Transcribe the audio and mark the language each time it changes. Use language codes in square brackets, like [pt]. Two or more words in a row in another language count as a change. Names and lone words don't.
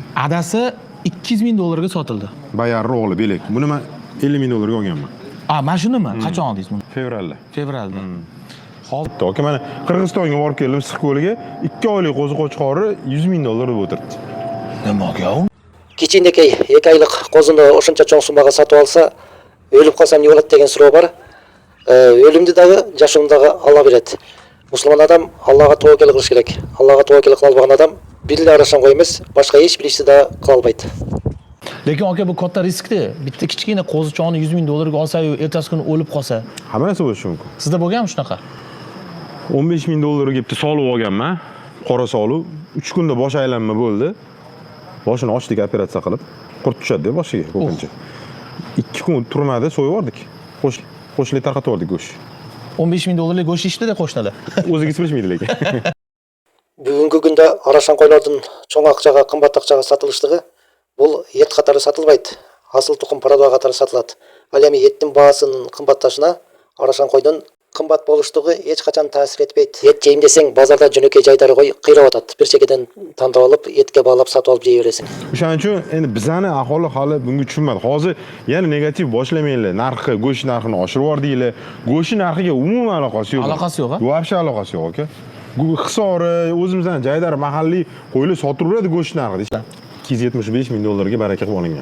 [uz] Adasi 200 ming dollarga sotildi. Bayarri o'g'li Belek. Buni men 50 ming dollarga olganman. Mana shunimi? Qachon oldingiz buni? Fevralda. Fevralda. Hozir aka mana Qirg'izistonga borib keldim Issiq ko'liga 2 oylik qo'zi qo'chqori 100 ming dollar deb o'tiribdi. Nimaga u? [ky] Кичинекей 2 айлык козуну ошончо чоң суммага сатып алса, өлүп калсам эмне болот деген суроо бар. Өлүмдү дагы, жашоомду дагы Алла берет. Мусулман адам Аллага тоокел кылыш керек. Аллага тоокел кыла албаган адам бир эле Арашан кой эмес, башка эч бир ишти да кыла албайт. [uz] Lekin aka bu katta riskda. Bitta kichkina qo'zichoni 100 ming dollarga olsa-yu, ertasi kuni o'lib qolsa. Hamma narsa bo'lishi mumkin. Sizda bo'lganmi shunaqa? 15 ming dollarga kelibdi solib olganman. Qora soluv. 3 kunda bosh aylanma bo'ldi. Boshini ochdik operatsiya qilib, qurt tushadi boshiga ko'pincha. 2 kun turmadi, so'yib yubordik. Qo'shnilar tarqatib yubordik go'sht. 15 ming dollarlik go'sht ishdi-da qo'shnilar. O'zingiz bilmaydi lekin. [ky] Бүгүнкү күндө Арашан койлордун чоң акчага, кымбат акчага сатылыштыгы бул эт катары сатылбайт. Асыл тукум парадоо катары сатылат. Ал эми эттин баасынын кымбатташына Арашан койдун кымбат болуштугу эч качан таасир этпейт. Эт жейм десең, базарда жөнөкөй жайдары кой кыйрап атат. Бир чекеден тандап алып, этке баалап сатып алып жей бересиң. [uz] O'shaning uchun endi bizani aholi hali bunga tushunmadi. Hozir yana negativ boshlamanglar. Narxi, go'sht narxini oshirib yubordinglar. Go'sht narxiga umuman aloqasi yo'q. Aloqasi yo'q-a? Вообще aloqasi yo'q, aka. Hisori, o'zimizdan Jaydar mahalliy qo'ylar sotib turadi go'sht narxida. 275 ming dollarga baraka qilib olingan.